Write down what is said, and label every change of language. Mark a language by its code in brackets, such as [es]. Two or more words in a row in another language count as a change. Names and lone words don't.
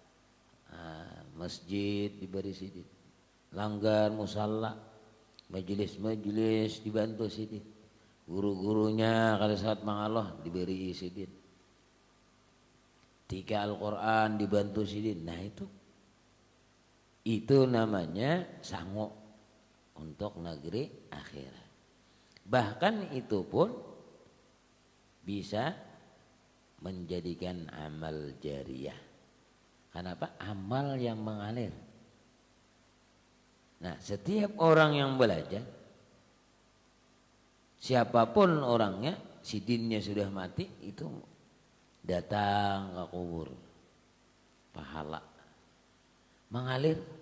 [id] Masjid diberi sidin, langgar, musalla, majelis-majelis dibantu sidin, guru-gurunya kalau saat mangalah diberi sidin, tika Al-Quran dibantu sidin. Nah itu namanya sango untuk negeri akhirat. Bahkan itu pun bisa menjadikan amal jariyah. Kenapa? Amal yang mengalir. Nah, setiap orang yang belajar, siapapun orangnya, sidinnya sudah mati, itu datang ke kubur, pahala mengalir.